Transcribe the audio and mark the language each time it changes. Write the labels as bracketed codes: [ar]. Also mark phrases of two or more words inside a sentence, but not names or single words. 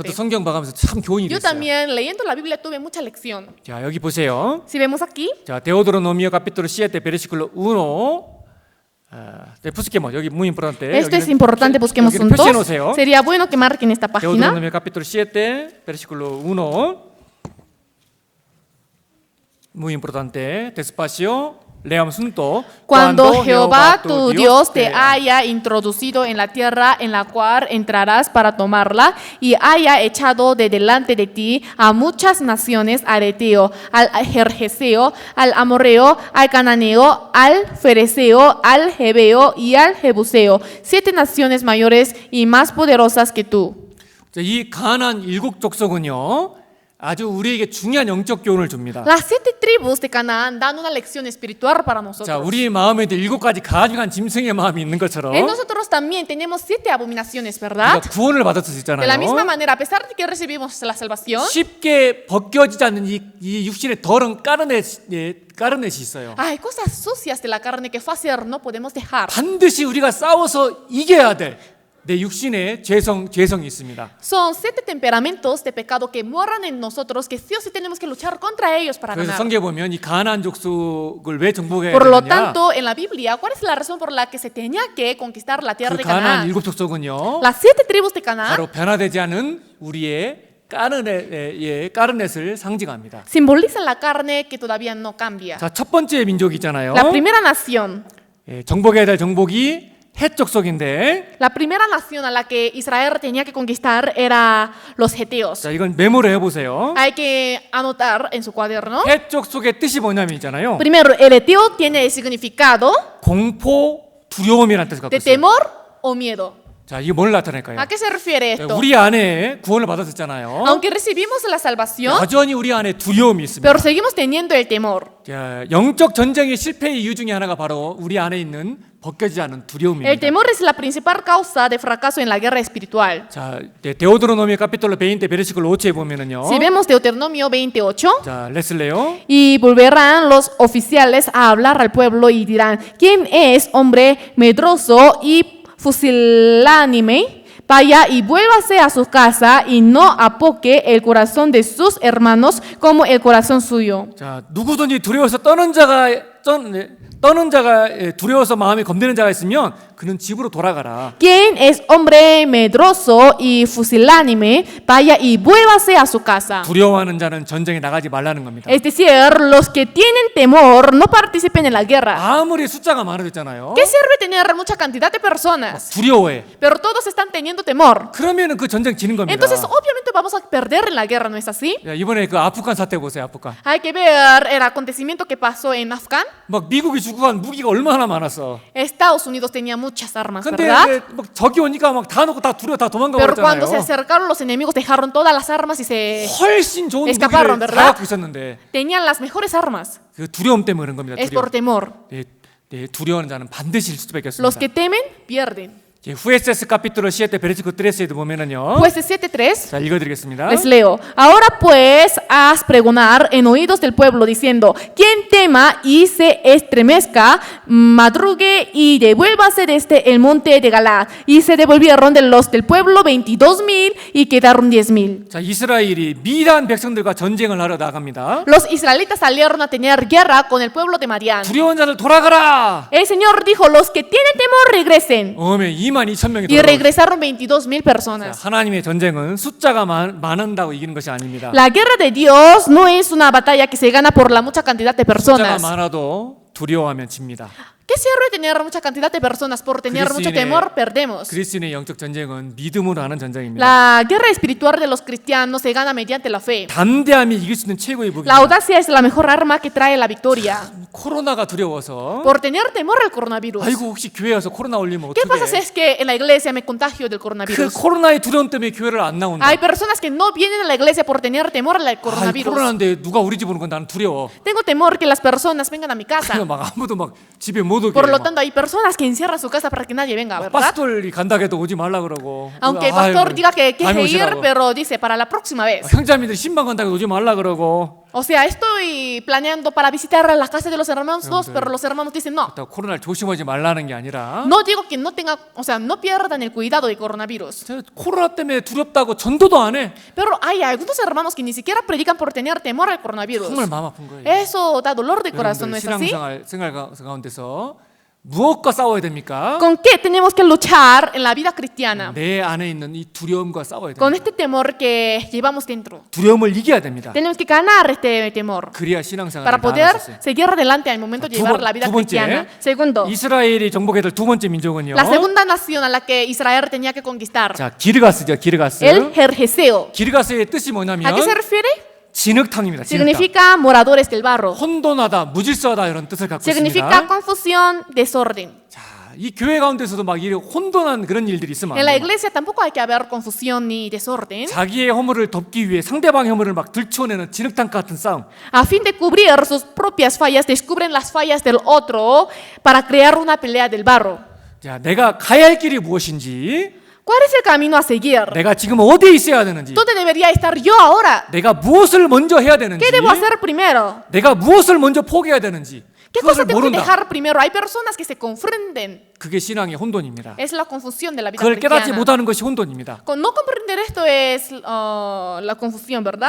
[ko] 저도 성경 봐가면서 참 교훈이 [es] Yo [ko] 됐어요. [es] también leyendo la Biblia tuve mucha lección. [ko] 자, 여기 보세요. [es] Si vemos aquí, 자, 데오드로노미오 capítulo 7 versículo 1. busquemos 여기 muy importante. esto es importante, busquemos [ko] 여기를 [es] juntos. [ko] 표시해 놓으세요. [es] Sería bueno que marquen esta página. 데오드로노미오 capítulo 7 versículo 1. Muy importante. Despacio. Leamos juntos. Cuando Jehová tu Dios te haya introducido en la tierra en la cual entrarás para tomarla y haya echado de delante de ti a muchas naciones, al Eteo, al Jerjeseo, al Amorreo, al Cananeo, al Fereceo, al Jebeo y al Jebuseo, 7 naciones mayores y más poderosas que tú. [ko] 이 가나안 7족속은요. 아주 우리에게 중요한 영적 교훈을 줍니다. [es] Las 7 tribus de Canaán dan una lección espiritual para nosotros. [ko] 자, 우리 마음에도 7가지 가증한 짐승의 마음이 있는 것처럼 [es] En nosotros también tenemos 7 abominaciones, ¿verdad? [ko] 우리가 구원을 받았을 수 [es] De la misma [ko] 있잖아요. [es] manera, a pesar de que recibimos la salvación, [ko] 쉽게 벗겨지지 않는 이 육신의 더러운 까르넷이 있어요. [es] hay cosas sucias de la carne que fácil no podemos dejar. [ko] 반드시 우리가 싸워서 이겨야 될 내 육신의 죄성이 있습니다. [es] Son 7 temperamentos de pecado que moran en nosotros que sí o sí tenemos que luchar contra ellos para [ko] 그래서 [es] ganar. [ko] 성경에 보면 이 가나안 족속을 왜 정복해야 [es] Por lo [ko] 되느냐? [es] tanto, en la Biblia, ¿cuál es la razón por la que se tenía que conquistar la tierra [ko] 그 [es] de [ko] 가나안 [es] Canaán? [ko] 7족속은요. [es] Las 7 tribus de Canaán [ko] 바로 변화되지 않은 우리의 까르넷을 상징합니다. [es] simbolizan la carne que todavía no cambia. [ko] 자, 첫 번째 민족이잖아요. [es] La primera nación, [ko] 정복해야 될 정복이 헷 족속인데, [es] la primera nación a la que Israel tenía que conquistar era los heteos. [ko] 자, 이건 메모를 해보세요. [es] Hay que anotar en su cuaderno. [ko] 헷 족속의 뜻이 뭐냐면 있잖아요. [es] Primero, el eteo tiene el significado [ko] 공포, 두려움이라는 뜻을 갖고 [es] de [ko] 있어요. [es] temor o miedo. [ko] 자, 이게 뭘 나타낼까요? [es] ¿A qué se refiere esto? [ko] 우리 안에 구원을 받았었잖아요. [es] Aunque recibimos la salvación, [ko] 여전히 우리 안에 두려움이 있습니다. [es] pero seguimos teniendo el temor. [ko] 자, 영적 전쟁의 실패의 이유 중에 하나가 바로 우리 안에 있는 벗겨지지 않은 [es] El [ko] 두려움입니다. [es] temor es la principal causa de fracaso en la guerra espiritual. [ko] 자, 데오드로노미 [es] capítulo 20 versículo [ko] 5에 보면은요. [es] Si vemos Deuteronomio 28, 자, 레슬레요. y volverán los oficiales a hablar al pueblo y dirán, ¿quién es hombre medroso y fusilánime? Vaya y vuélvase a su casa y no apoque el corazón de sus hermanos como el corazón suyo. [ko] 자, 누구든지 두려워서 떠는 자가 두려워서 마음이 겁내는 자가 있으면 그는 집으로 돌아가라. [es] ¿Quién es hombre medroso y fusilánime? Vaya y vuélvase a su casa. [ko] 두려워하는 자는 전쟁에 나가지 말라는 겁니다. [es] Es decir, los que tienen temor no participen en la guerra. [ko] 아무리 숫자가 많아졌잖아요. [es] ¿Qué sirve tener mucha cantidad de personas? [ko] 두려워해. [es] Pero todos están teniendo temor. [ko] 그러면은 그 전쟁 지는 겁니다. [es] Entonces, obviamente vamos a perder en la guerra, ¿no es así? [ko] 야, 이번에 그 아프간 사태 보세요, 아프간. [es] Hay que ver el acontecimiento que pasó en Afgan. [ko] 막 미국이 주고 간 무기가 얼마나 많았어. [es] Estados Unidos tenía muchas armas, [ko] 근데 [es] ¿verdad? [ko] 막 적이 오니까 막 다 놓고 다 두려워 다 도망가 [es] Pero cuando se [ko] 버렸잖아요. [es] acercaron los enemigos, dejaron todas las armas y se [ko] 훨씬 좋은 [es] escaparon, [ko] 무기를 다 [es] ¿verdad? [ko] 갖고 있었는데 [es] tenían las mejores armas. [ko] 그 두려움 때문에 그런 겁니다. [es] Es [ko] 두려움. [es] por temor. [ko] 두려워하는 자는 반드시 일 수밖에 [es] Los [ko] 없습니다. [es] que temen, pierden. [ko] 후에세스 [es] capítulo 7 versículo [ko] 13에도 보면은요. [es] Jueces 7:3. [ko] 자, 읽어드리겠습니다. [es] Les leo. Ahora pues haz pregonar en oídos del pueblo diciendo, quien tema y se estremezca, madrugue y devuélvase desde el monte de Galaad. Y se devolvieron de los del pueblo 22,000 y quedaron 10,000. [ko] 자, 이스라엘이 미란 백성들과 전쟁을 하러 나갑니다. [es] Los israelitas salieron a tener guerra con el pueblo de Madián. [ko] 두려운 자들 돌아가라. [es] El Señor dijo, los que tienen temor regresen. [ko] 어메 22,000명이 [es] Y [ko] 돌아가. [es] regresaron 22,000 personas. [ko] 하나님의 전쟁은 숫자가 많은다고 이기는 것이 아닙니다. [es] La guerra de Dios no es una batalla que se gana por la mucha cantidad de [ko] 숫자가 [es] personas. [ko] 많아도 두려워하면 집니다. [es] ¿Qué sirve tener mucha cantidad de personas? Por tener mucho temor, perdemos. [ko] 그리스인의 영적 전쟁은 믿음으로 하는 전쟁입니다. [es] La guerra espiritual de los cristianos se gana mediante la fe. [ko] 담대함이 이길 수 있는 최고의 [es] La [ko] 무기입니다. [es] audacia es la mejor arma que trae la victoria. [ko] 코로나가 두려워서 [es] Por tener temor al coronavirus. [ko] 아이고 혹시 교회 와서 코로나 올리면 [es] ¿Qué pasa si [ko] 어떡해? [es] es que en la iglesia me contagio del [ko] 그 [es] coronavirus? [ko] 코로나의 두려움 때문에 교회를 안 나온다. [es] Hay personas que no vienen a la iglesia por tener temor al [ko] 아이, [es] coronavirus. [ko] 코로나인데 누가 우리 집 오는 건 나는 두려워. [es] Tengo temor que las personas vengan a mi casa. [ko] 그래서 막 아무도 막 집에 못 오게. [es] Por lo [ko] 막 [es] tanto, hay personas que encierran su casa para que nadie venga, ¿verdad? [ko] 파스톨이 간다 해도 오지 말라 그러고. [es] Aunque el [ko] 아이고, [es] pastor diga que [ko] 다음에 [es] quiere ir, [ko] 오시라고. [es] pero dice para la próxima vez. [ko] 형제자매들 신방 간다 해도 오지 말라 그러고. [es] O sea, estoy planeando para visitar a la casa de los hermanos dos, pero los hermanos dicen no. 또 코로나를 조심하지 말라는 게 아니라 No digo que no tenga, o sea, no pierdan el cuidado del coronavirus. [ko] 저 코로나 때문에 두렵다고 전도도 안 해. [es] Pero hay algunos hermanos que ni siquiera predican por tener temor al coronavirus. [ko] 정말 마음 아픈 거예요. [es] Eso da dolor de corazón, ¿no [ko] 여러분들 [es] es así? [ko] 생활 가운데서 무엇과 싸워야 됩니까? [es] ¿Con qué tenemos que luchar en la vida cristiana? [ko] 내 안에 있는 이 두려움과 싸워야 [es] Con [ko] 됩니다. [es] este temor que llevamos dentro. [ko] 두려움을 이겨야 됩니다. [es] Tenemos que ganar este temor [ko] 그래야 신앙생활을 [es] para poder [ko] 다 할 수 있어요. [es] seguir adelante al momento de [ko] 두 [es] llevar [ko] 번- [es] la vida [ko] 두 번째, [es] cristiana. Segundo, [ko] 이스라엘이 정복해야 될 두 번째 민족은요. [es] la segunda nación a la que Israel tenía que conquistar, [ko] 자, 기르가스죠. 기르가스. [es] el Jerjeseo. [ko] 기르가스의 뜻이 뭐냐면 [es] ¿A qué se refiere? [ko] 진흙탕입니다. 진흙탕. [es] Significa moradores del barro. [ko] 혼돈하다, 무질서하다 이런 뜻을 갖고 [es] Significa [ko] 있습니다. [es] confusión, desorden. [ko] 자, 이 교회 가운데서도 막 이런 혼돈한 그런 일들이 있으면 [es] En [ko] 안 [es] la [ko] 돼요. [es] iglesia tampoco hay que haber confusión ni desorden. [ko] 자기의 허물을 덮기 위해 상대방의 허물을 막 들추어내는 진흙탕 같은 싸움. [es] A fin de cubrir sus propias fallas, descubren las fallas del otro para crear una pelea del barro. [ko] 자, 내가 가야 할 길이 무엇인지, [es] ¿Cuál es el camino a seguir? [ko] 내가 지금 어디에 있어야 되는지, [es] ¿Dónde debería estar yo ahora? [ko] 내가 무엇을 먼저 해야 되는지, [es] ¿Qué debo hacer primero? [ko] 내가 무엇을 먼저 포기해야 되는지 [es] ¿Qué cosa [ko] 그것을 [es] tengo que [ko] 모른다. [es] dejar primero? Hay personas que se confunden. [ko] 그게 신앙의 혼돈입니다. [es] Es la confusión de la vida [ko] 그걸 깨닫지 [es] cristiana. [ko] 못하는 것이 혼돈입니다. [es] No comprender esto es la confusión, ¿verdad?